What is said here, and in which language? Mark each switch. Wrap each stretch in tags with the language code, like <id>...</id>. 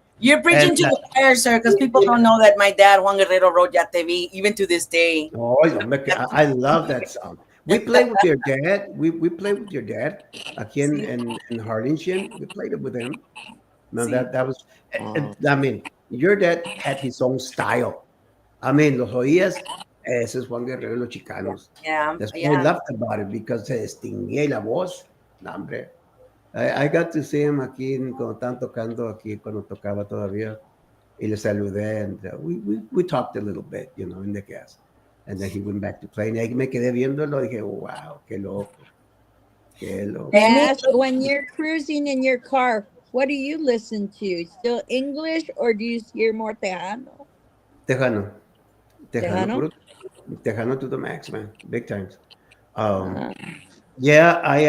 <en>You're preaching to the choir, sir, because people don't know that my dad, Juan Guerrero, wrote Ya Te Vi, even to this day. Oh, I love that song. We played with your dad. We played with your dad aquí in Harlingen. We played it with him. No, that was. I mean, your dad had his own style. I mean, los oías.</en> <es>Ese es Juan Guerrero, los Chicanos.</es> <en>Yeah, That's what I loved about it because se distinguía la voz. No, hombre. I got to see him aquí cuando estaban tocando aquí cuando tocaba todavía y le saludé and we talked a little bit, you know, in the gas. And then he went back to playing.</en> <es>Y ahí me quedé viéndolo y dije, wow, qué loco. Qué loco.</es> <en>And when you're cruising in your car, what do you listen to? Still English or do you hear more Tejano? Tejano. Tejano? Tejano to the max, man. Big times. Yeah,</en>